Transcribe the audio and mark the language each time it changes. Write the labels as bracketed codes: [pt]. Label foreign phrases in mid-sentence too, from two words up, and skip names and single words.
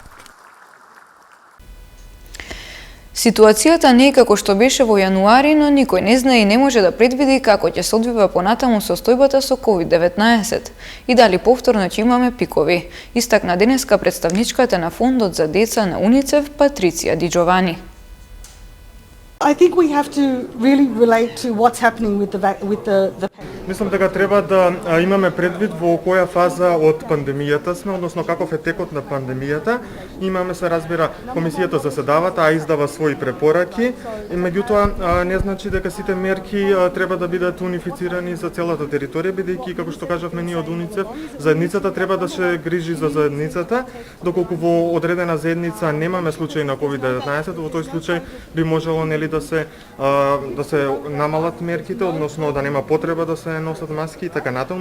[mk] Ситуацијата не е како што беше во јануари, но никој не знае и не може да предвиди како ќе се одвива понатаму состојбата со COVID-19 и дали повторно ќе имаме пикови. Истакна денеска представничката на Фондот за деца на УНИЦЕФ Патриција Ди Джовани. [en] I think we have to really relate to what's happening with the [mk] Мислам дека треба да имаме предвид во која фаза од пандемијата сме, односно каков е текот на пандемијата. Имаме, се разбира, комисијата заседава, таа издава своји препораки, и меѓутоа не значи дека сите мерки треба да бидат унифицирани за целата територија, бидејќи, како што кажавме ние од УНИЦЕФ, заедницата треба да се грижи за заедницата, доколку во одредена заедница немаме случај на COVID-19, во тој случај би можело нели да се намалат мерките, односно да нема потреба да се носат маски и така натаму.